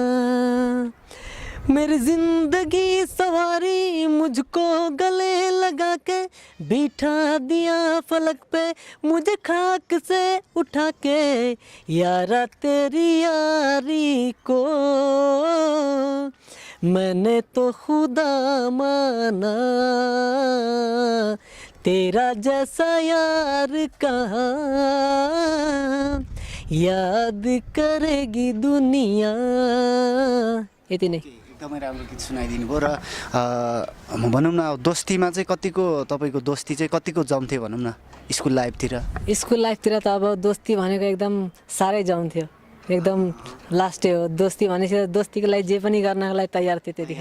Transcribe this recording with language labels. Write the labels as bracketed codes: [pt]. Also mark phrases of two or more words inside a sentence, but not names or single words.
[hi] मेरी जिंदगी सवारी मुझको गले लगा के बिठा दिया फलक पे मुझे खाक से उठा के यारा तेरी यारी को मैंने तो खुदा माना तेरा जैसा यार कहाँ याद करेगी दुनिया। [ne] यति नै। एकदमै राम्रो गीत सुनाइदिनु भयो। र भनौँ न दोस्तीमा चाहिँ कतिको तपाईँको दोस्ती चाहिँ कतिको जम्थ्यो भनौँ न स्कुल लाइफतिर? स्कुल लाइफतिर त अब दोस्ती भनेको एकदम साह्रै जम्थ्यो। एकदम लास्टै हो दोस्ती भनेपछि दोस्तीको लागि जे पनि गर्नको लागि तयार थियो त्यतिखेर।